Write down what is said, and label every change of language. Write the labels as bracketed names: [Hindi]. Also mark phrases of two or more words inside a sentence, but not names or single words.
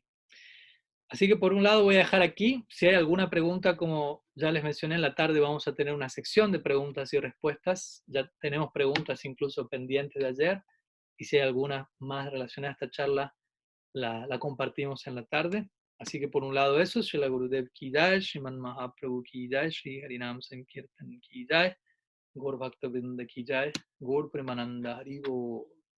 [Spanish] Así que por un lado voy a dejar aquí, si hay alguna pregunta, como ya les mencioné en la tarde, vamos a tener una sección de preguntas y respuestas, ya tenemos preguntas incluso pendientes de ayer, y si hay alguna más relacionada a esta charla, la compartimos en la tarde. Así que por un lado eso, [Sanskrit] Srila Gurudev Ki Jai, Shriman Mahaprabhu Ki Jai, Shri Harinam Sankirtan Ki Jai, Gaur Bhakta Vrinda Ki Jai, Gaur Premananda Haribo.